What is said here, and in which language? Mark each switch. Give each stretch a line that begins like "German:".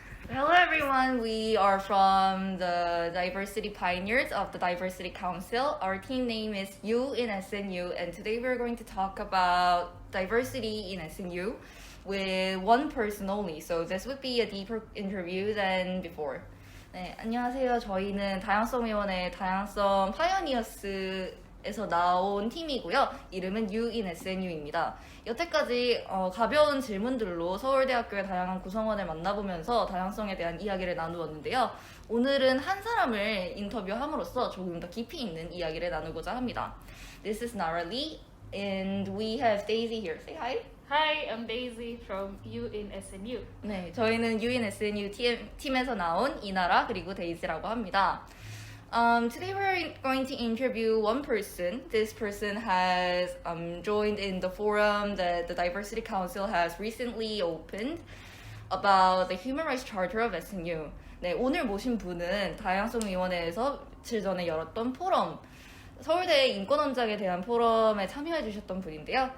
English: Hello everyone, we are from the Diversity Pioneers of the Diversity Council. Our team name is U in SNU, and today we're going to talk about diversity in SNU with one person only. So this would be a deeper interview than before.
Korean: 네, 안녕하세요. 저희는 다양성위원회 다양성 파이어니어스에서 나온 팀이고요. 이름은 U in SNU입니다. 여태까지 가벼운 질문들로 서울대학교의 다양한 구성원을 만나보면서 다양성에 대한 이야기를 나누었는데요. 오늘은 한 사람을 인터뷰함으로써 조금 더 깊이 있는 이야기를 나누고자 합니다.
English: This is Nara Lee, and we have Daisy here. Say hi. Hi, I'm Daisy from U in SNU.
Korean: 네, 저희는 U in SNU 팀에서 나온 이나라 그리고 데이지라고 합니다.
English: Today we're going to interview one person. This person has joined in the forum that the Diversity Council has recently opened about the Human Rights Charter of SNU.
Korean: 네, 오늘 모신 분은 다양성위원회에서 며칠 전에 열었던 포럼, 서울대 인권원장에 대한 포럼에 참여해 주셨던 분인데요.